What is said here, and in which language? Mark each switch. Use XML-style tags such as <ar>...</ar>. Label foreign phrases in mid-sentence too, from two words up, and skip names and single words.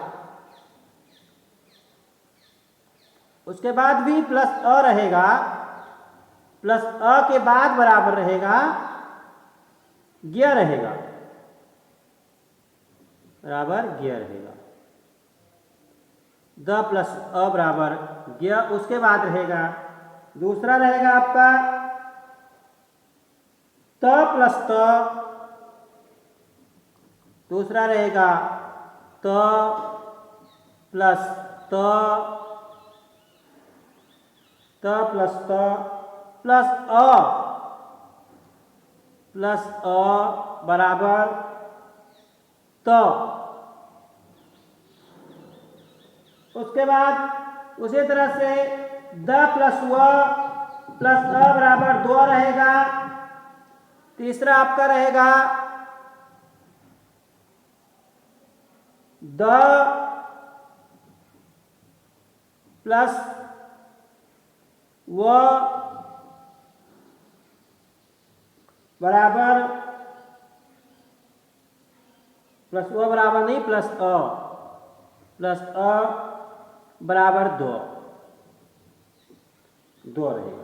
<hi>उसके बाद भी प्लस अ रहेगा, प्लस अ के बाद बराबर रहेगा ज्ञ रहेगा, बराबर ज्ञ रहेगा। द प्लस अ बराबर ज्ञ। उसके बाद रहेगा दूसरा रहेगा आपका त प्लस त, दूसरा रहेगा त प्लस त, त प्लस त प्लस अ बराबर त। उसके बाद उसी तरह से द प्लस व प्लस अ बराबर 2 रहेगा। तीसरा आपका रहेगा द प्लस व बराबर, प्लस व बराबर नहीं, प्लस अ, प्लस अ बराबर 2 रहेगा।</hi>